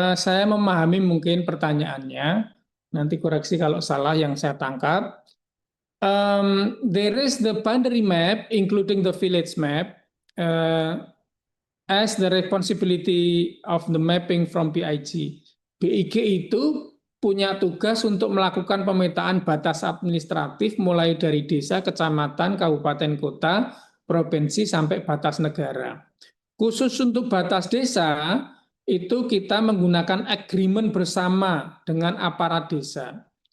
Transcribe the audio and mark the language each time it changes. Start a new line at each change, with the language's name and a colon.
Indonesian: Saya memahami mungkin pertanyaannya. Nanti koreksi kalau salah yang saya tangkap.
English: There is the boundary map, including the village map, as the responsibility of the mapping from BIG.
Indonesian: BIG itu punya tugas untuk melakukan pemetaan batas administratif mulai dari desa, kecamatan, kabupaten, kota, provinsi, sampai batas negara. Khusus untuk batas desa, itu kita menggunakan agreement bersama dengan aparat desa.